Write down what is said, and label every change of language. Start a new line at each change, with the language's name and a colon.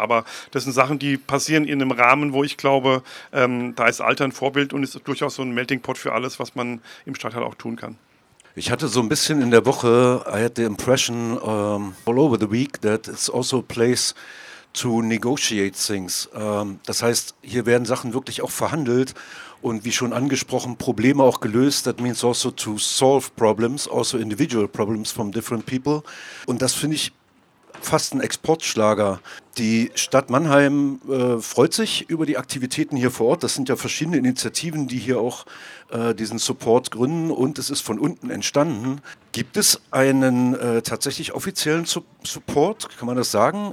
German: Aber das sind Sachen, die passieren in einem Rahmen, wo ich glaube, da ist Alter ein Vorbild und ist durchaus so ein Melting Pot für alles, was man im Stadtteil auch tun kann. Ich hatte so ein bisschen in der Woche,
English: I had the impression all over the week, that it's also a place to negotiate things.
German: Das heißt, hier werden Sachen wirklich auch verhandelt und wie schon angesprochen, Probleme auch gelöst.
English: That means also to solve problems, also individual problems from different people.
German: Und das finde ich fast ein Exportschlager. Die Stadt Mannheim freut sich über die Aktivitäten hier vor Ort. Das sind ja verschiedene Initiativen, die hier auch diesen Support gründen und es ist von unten entstanden. Gibt es einen tatsächlich offiziellen Support, kann man das sagen?